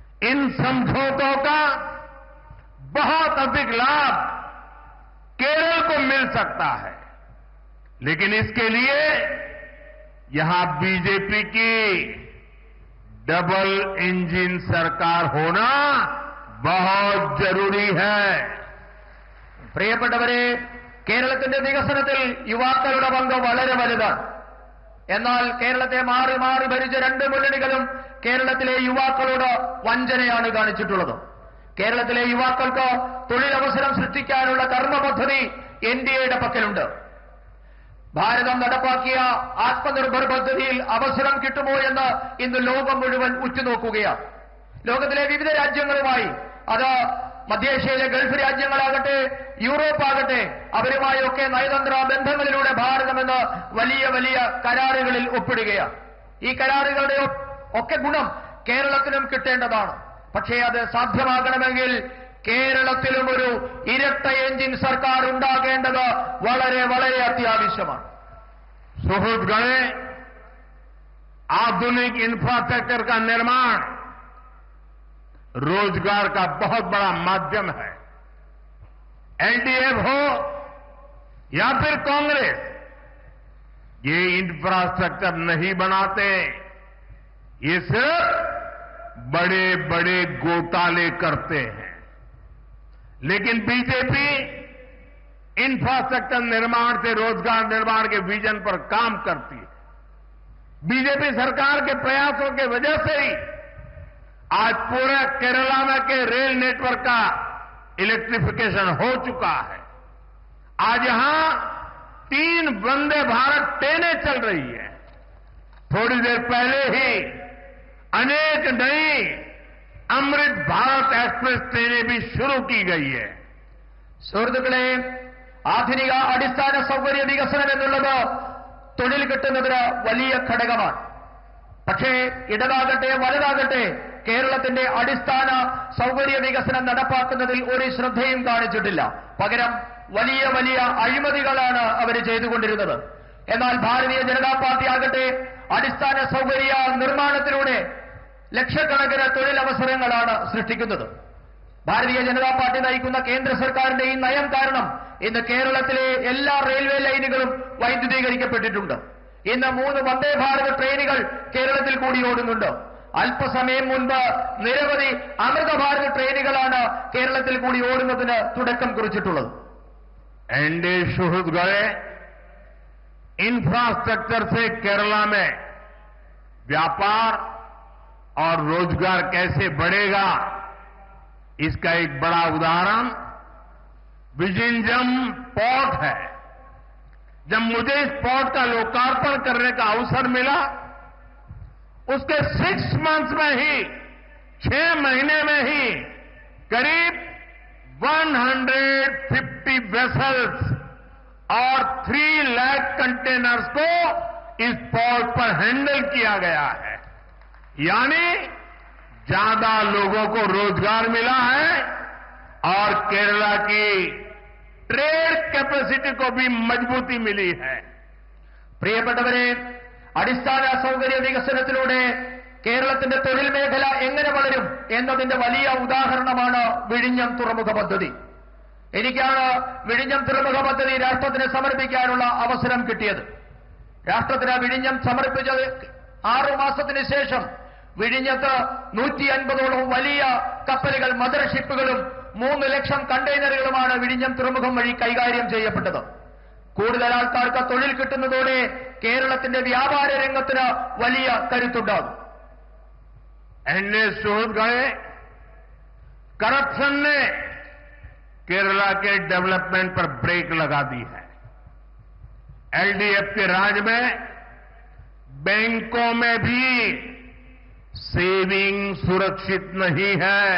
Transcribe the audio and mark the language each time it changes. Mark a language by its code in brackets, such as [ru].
[hi] इन समझौतों का बहुत अधिक लाभ केरल को मिल सकता है. लेकिन इसके लिए यहां बीजेपी की डबल इंजन सरकार होना बहुत जरूरी है. [ml] പ്രിയപ്പെട്ടവരെ, കേരളത്തിന്റെ വികസനത്തിൽ യുവാക്കളുടെ പങ്ക് വളരെ വലുതാണ്. എന്നാൽ കേരളത്തെ മാറി മാറി ഭരിച്ച 2 മുന്നണികളും കേരളത്തിലെ യുവാക്കളോട് വഞ്ചനയാണ് കാണിച്ചിട്ടുള്ളത്. കേരളത്തിലെ യുവാക്കൾക്ക് തൊഴിലവസരം സൃഷ്ടിക്കാനുള്ള കർമ്മ പദ്ധതി NDAയുടെ പക്കലുണ്ട്. ഭാരതം നടപ്പാക്കിയ ആത്മനിർഭർ പദ്ധതിയിൽ അവസരം കിട്ടുമോ എന്ന് ഇന്ന് ലോകം മുഴുവൻ ഉറ്റുനോക്കുകയാണ്. ലോകത്തിലെ വിവിധ രാജ്യങ്ങളുമായി, അത് മധ്യേഷ്യയിലെ ഗൾഫ് രാജ്യങ്ങളാകട്ടെ, യൂറോപ്പാകട്ടെ, അവരുമായൊക്കെ നയതന്ത്ര ബന്ധങ്ങളിലൂടെ ഭാരതം ഇന്ന് വലിയ വലിയ കരാറുകളിൽ ഒപ്പിടുകയാണ്. ഈ കരാറുകളുടെ ഒക്കെ ഗുണം കേരളത്തിനും കിട്ടേണ്ടതാണ്. പക്ഷേ അത് സാധ്യമാകണമെങ്കിൽ കേരളത്തിലും ഒരു ഇരട്ട എഞ്ചിൻ സർക്കാർ ഉണ്ടാകേണ്ടത് വളരെ വളരെ അത്യാവശ്യമാണ്. [hi] सुहृदगणे, आधुनिक इंफ्रास्ट्रक्चर का निर्माण रोजगार का बहुत बड़ा माध्यम है. एलडीएफ हो या फिर कांग्रेस, ये इंफ्रास्ट्रक्चर नहीं बनाते. ये सिर्फ बड़े बड़े घोटाले करते हैं. लेकिन बीजेपी इंफ्रास्ट्रक्चर निर्माण से रोजगार निर्माण के विजन पर काम करती है. बीजेपी सरकार के प्रयासों के वजह से ही आज पूरे केरला में के रेल नेटवर्क का इलेक्ट्रिफिकेशन हो चुका है। आज यहां 3 वंदे भारत ट्रेनें चल रही है। थोड़ी देर पहले ही अनेक नई अमृत भारत एक्सप्रेस ट्रेनें भी शुरू की गई है। [ml] സുഹൃത്തുക്കളെ, ആധുനിക അടിസ്ഥാന സൗകര്യ വികസനം എന്നുള്ളത് തൊഴിൽ കിട്ടുന്നതിന് വലിയ ഘടകമാണ്. പക്ഷേ ഇടതാകട്ടെ വലതാകട്ടെ കേരളത്തിന്റെ അടിസ്ഥാന സൗകര്യ വികസനം നടപ്പാക്കുന്നതിൽ ഒരു ശ്രദ്ധയും കാണിച്ചിട്ടില്ല. പകരം വലിയ വലിയ അഴിമതികളാണ് അവർ ചെയ്തുകൊണ്ടിരുന്നത്. എന്നാൽ ഭാരതീയ ജനതാ പാർട്ടി ആകട്ടെ അടിസ്ഥാന സൗകര്യ നിർമ്മാണത്തിലൂടെ ലക്ഷക്കണക്കിന് തൊഴിലവസരങ്ങളാണ് സൃഷ്ടിക്കുന്നത്. ഭാരതീയ ജനതാ പാർട്ടി നയിക്കുന്ന കേന്ദ്ര സർക്കാരിന്റെ ഈ നയം കാരണം ഇന്ന് കേരളത്തിലെ എല്ലാ റെയിൽവേ ലൈനുകളും വൈദ്യുതീകരിക്കപ്പെട്ടിട്ടുണ്ട്. ഇന്ന് 3 വന്ദേ ഭാരത് ട്രെയിനുകൾ കേരളത്തിൽ കൂടി ഓടുന്നുണ്ട്. അല്പസമയം മുൻപ് നിരവധി അമൃത ഭാരത് ട്രെയിനുകളാണ് കേരളത്തിൽ കൂടി ഓടുന്നതിന് തുടക്കം കുറിച്ചിട്ടുള്ളത്. [hi] एनडीए सुहृद गए इंफ्रास्ट्रक्चर से केरला में व्यापार और रोजगार कैसे बढ़ेगा, इसका एक बड़ा उदाहरण विजिंजम पोर्ट है। जब मुझे इस पोर्ट का लोकार्पण करने का अवसर मिला, उसके 6 मंथ्स में ही 6 महीने में ही करीब 150 वेसल्स और 3 लाख कंटेनर्स को इस पोर्ट पर हैंडल किया गया है। यानी ज्यादा लोगों को रोजगार मिला है और केरला की ट्रेड कैपेसिटी को भी मजबूती मिली है। [ml] പ്രിയപ്പെട്ടവരെ, അടിസ്ഥാന സൗകര്യ വികസനത്തിലൂടെ കേരളത്തിന്റെ തൊഴിൽ മേഖല എങ്ങനെ വളരും എന്നതിന്റെ വലിയ ഉദാഹരണമാണ് വിഴിഞ്ഞം തുറമുഖ പദ്ധതി. എനിക്കാണ് വിഴിഞ്ഞം തുറമുഖ പദ്ധതി രാഷ്ട്രത്തിന് സമർപ്പിക്കാനുള്ള അവസരം കിട്ടിയത്. രാഷ്ട്രത്തിന് വിഴിഞ്ഞം സമർപ്പിച്ചത് 6 മാസത്തിന് ശേഷം വിഴിഞ്ഞത്ത് 150ഓളം വലിയ കപ്പലുകൾ, മദർ ഷിപ്പുകളും 3 ലക്ഷം കണ്ടെയ്നറുകളുമാണ് വിഴിഞ്ഞം തുറമുഖം വഴി കൈകാര്യം ചെയ്യപ്പെട്ടത്. കൂടുതൽ ആൾക്കാർക്ക് തൊഴിൽ കിട്ടുന്നതോടെ കേരളത്തിന്റെ വ്യാപാര രംഗത്തിന് വലിയ കരുത്തുണ്ടാകും. [hi] एनडीए सुहृद गए करप्शन ने केरला के डेवलपमेंट पर ब्रेक लगा दी है। एलडीएफ के राज में बैंकों में भी सेविंग सुरक्षित नहीं है।